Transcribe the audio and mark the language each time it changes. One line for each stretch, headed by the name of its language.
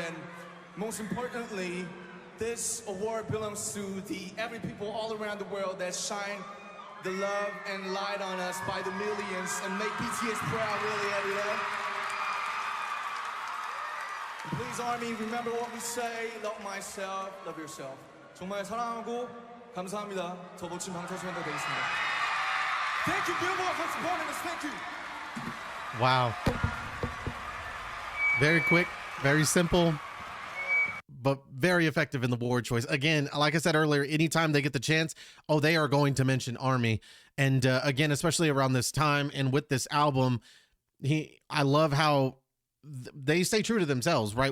English: And most importantly, this award belongs to every people all around the world that shine the love and light on us by the millions and make BTS proud really every day. And please, Army, remember what we say, love myself, love yourself.
Korean: 정말 사랑하고 감사합니다. 더 멋진 방탄소년단 되겠습니다.
English: Thank you, Billboard, for supporting us. Thank you. Wow. Very quick, very simple, but very effective in the word choice. Again, like I said earlier, anytime they get the chance, oh, they are going to mention Army. And again, especially around this time and with this album, I love how they stay true to themselves, right?